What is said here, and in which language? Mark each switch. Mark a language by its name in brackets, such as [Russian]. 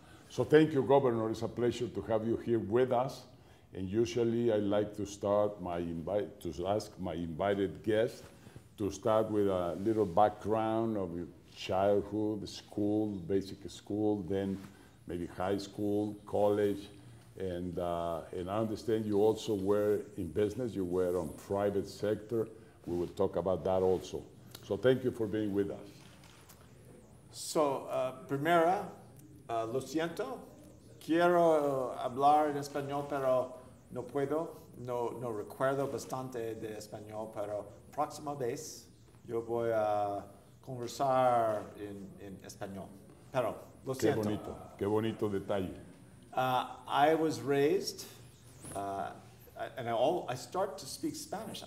[English] So thank you, Governor. It's a pleasure to have you here with us. And usually I like to start ask my invited guests to start with a little background of your childhood, school, basic school, then maybe high school, college, and I understand you also were in business, you were on private sector. We will talk about that also. So thank you for being with us. [Spanish] So, primera, lo siento, quiero hablar en español, pero no puedo, no recuerdo bastante de español, pero próxima vez yo voy a conversar en español. Pero lo siento. Qué bonito detalle. [English] I was raised, and I start to speak Spanish.